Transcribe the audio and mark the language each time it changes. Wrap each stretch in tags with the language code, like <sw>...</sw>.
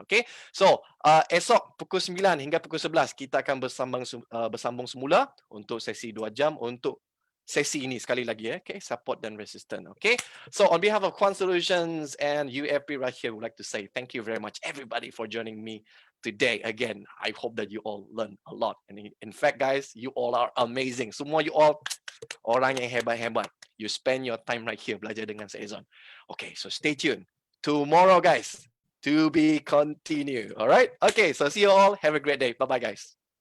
<ms>Okay, so esok pukul 9 hingga pukul 11 kita akan bersambung semula untuk sesi 2 jam untuk sesi ini sekali lagi, okay, support dan resistance.</ms> <en>Okay, so on behalf of Quant Solutions and UFP right here, I would like to say thank you very much everybody for joining me today. Again, I hope that you all learn a lot, and in fact guys, you all are amazing.</en> <ms>Semua</ms> <en>you all</en> <ms>orang yang hebat-hebat.</ms> <en>You spend your time right here</en> <ms>belajar dengan saya</ms> <en>Zon. Okay, so stay tuned tomorrow guys, to be continued. All right, okay, so see you all, have a great day. Bye bye guys.</en>